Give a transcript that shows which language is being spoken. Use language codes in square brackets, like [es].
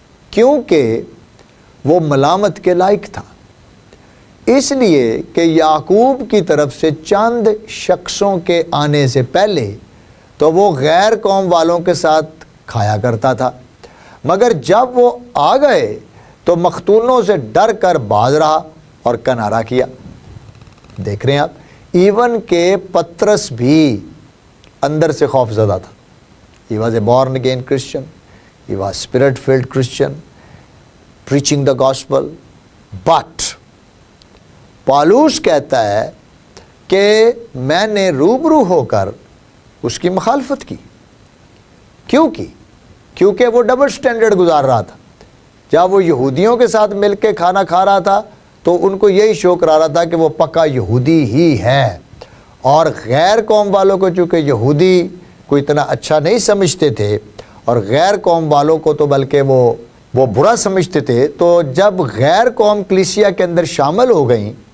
[ur] کیونکہ وہ ملامت کے لائق تھا، اس لیے کہ یعقوب کی طرف سے چند شخصوں کے آنے سے پہلے تو وہ غیر قوم والوں کے ساتھ کھایا کرتا تھا، مگر جب وہ آ گئے تو مختونوں سے ڈر کر باز رہا اور کنارہ کیا۔ دیکھ رہے ہیں آپ، ایون کہ پترس بھی اندر سے خوف زدہ تھا۔ [en] He was a born again Christian. He was spirit filled Christian, preaching the gospel. [ur] But پالوس کہتا ہے کہ میں نے روبرو ہو کر اس کی مخالفت کی۔ کیوں کی؟ کیونکہ وہ ڈبل سٹینڈرڈ گزار رہا تھا۔ جب وہ یہودیوں کے ساتھ مل کے کھانا کھا رہا تھا تو ان کو یہی شو کرا رہا تھا کہ وہ پکا یہودی ہی ہے، اور غیر قوم والوں کو چونکہ یہودی کو اتنا اچھا نہیں سمجھتے تھے، اور غیر قوم والوں کو تو بلکہ وہ برا سمجھتے تھے، تو جب غیر قوم کلیسیا کے اندر شامل ہو گئیں